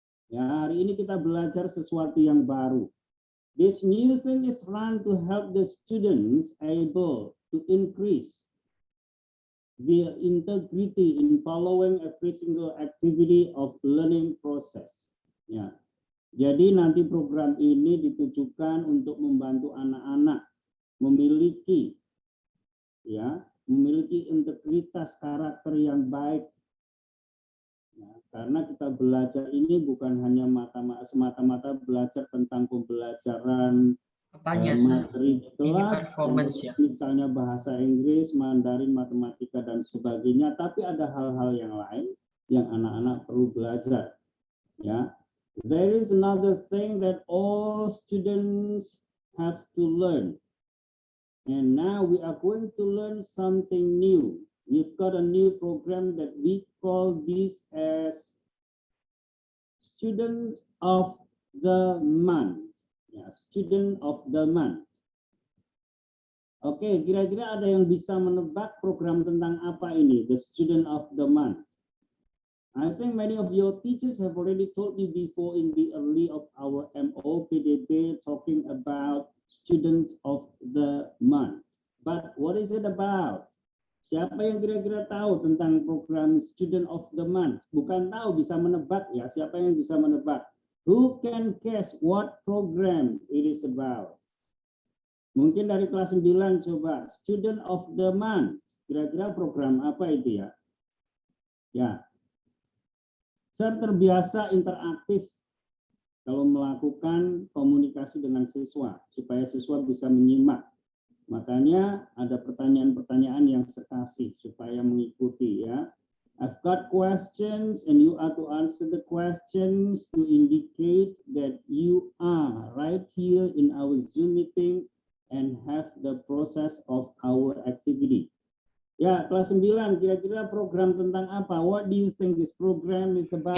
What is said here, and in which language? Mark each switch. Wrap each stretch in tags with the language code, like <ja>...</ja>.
<id>Ya, hari ini kita belajar sesuatu yang baru.</id> <en>This new thing is run to help the students able to increase the integrity in following every single activity of learning process.</en> <id>Ya, jadi nanti program ini ditujukan untuk membantu anak-anak memiliki integritas karakter yang baik. Ya, karena kita belajar ini bukan hanya semata-mata belajar tentang pembelajaran materi kelas, misalnya bahasa Inggris, Mandarin, matematika, dan sebagainya, tapi ada hal-hal yang lain yang anak-anak perlu belajar.</id> <en>Ya, there is another thing that all students have to learn, and now we are going to learn something new. We've got a new program that we call this as Student of the Month.</en> <id>Ya, Student of the Month. Oke, kira-kira ada yang bisa menebak program tentang apa ini, the Student of the Month?</id> <en>I think many of your teachers have already told you before in the early of our MOPDB talking about Student of the Month. But what is it about?</en> <id>Siapa yang kira-kira tahu tentang program Student of the Month? Bukan tahu, bisa menebak ya. Siapa yang bisa menebak?</id> <en>Who can guess what program it is about?</en> <id>Mungkin dari kelas 9 coba. Student of the Month. Kira-kira program apa itu ya? Ya. Saya terbiasa interaktif kalau melakukan komunikasi dengan siswa, supaya siswa bisa menyimak. Makanya ada pertanyaan-pertanyaan yang sekasih supaya mengikuti ya.</id> <en>I've got questions and you are to answer the questions to indicate that you are right here in our Zoom meeting and have the process of our activity.</en> <id>Ya, kelas 9, kira-kira program tentang apa?</id> <en>What do you think this program is about?</en>